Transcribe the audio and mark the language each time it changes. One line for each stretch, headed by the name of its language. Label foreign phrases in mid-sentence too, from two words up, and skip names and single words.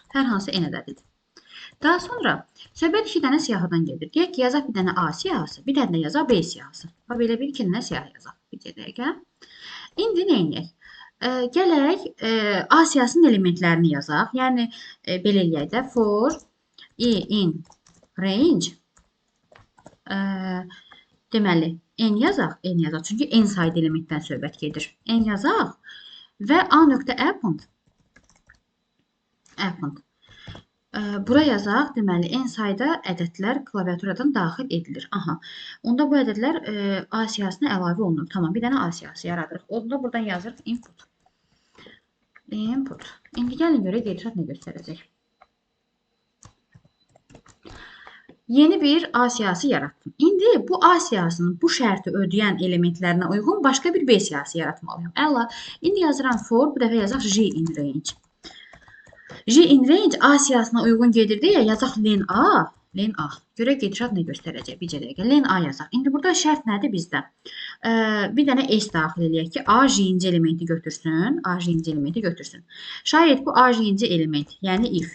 Azerbaijani: Hər hansı n ədədidir. Daha sonra söhbət 2 dənə siyahıdan gedir. Deyək ki, yazaq bir dənə A siyahısı, bir dənə də yazaq B siyahısı. Və belə bir 2 dənə siyahı yazaq. Bir dəqiqə. İndi nə edək? Gələk A siyahısının elementlərini yazaq. Yəni, belə eləyək də,
English: for i in range
Azerbaijani: deməli, n yazaq. Çünki n sayda elementdən söhbət gedir. N yazaq və A.append bura yazaq. Deməli, n sayda ədədlər klaviaturadan daxil edilir. Aha. Onda bu ədədlər A siyahısına əlavə olunur. Tamam, bir dənə A siyahısı yaradırıq. Onda buradan yazırıq input. İndi gəlin görək qeydiyyat nə göstərəcək. Yeni bir A siyahısı yaratdım. İndi bu A siyahısının bu şərti ödəyən elementlərinə uyğun başqa bir B siyahısı yaratmalıyım. Əla. İndi yazıram for, bu dəfə yazaq
English: J in range. J in range
Azerbaijani: A siyahısına uyğun gedir deyə yazaq len A Len A. Görək gedişat nə göstərəcək? Bircə dəqiqə. Len A yazaq. İndi burada şərt nədir bizdə? Bir dənə S daxil eləyək ki, A j-inci elementi götürsün. A j-inci elementi götürsün. Şayət bu A j-inci element, yəni if.